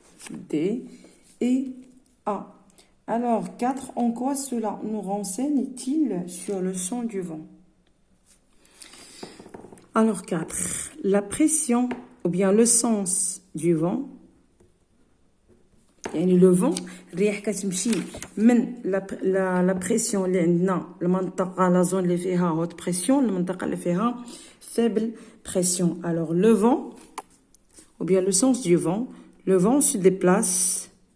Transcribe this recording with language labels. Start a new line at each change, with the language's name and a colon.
French: D et A. Alors 4, en quoi cela nous renseigne-t-il sur le sens du vent? Alors 4, la pression ou bien le sens du vent.
Arabic: يعني
French: le vent
Arabic: الرياح كتمشي من لا بريسيون اللي عندنا المنطقه لا زون اللي فيها هوت بريسيون المنطقه اللي فيها
French: faible pression. Alors le vent ou bien le sens du vent, le vent se déplace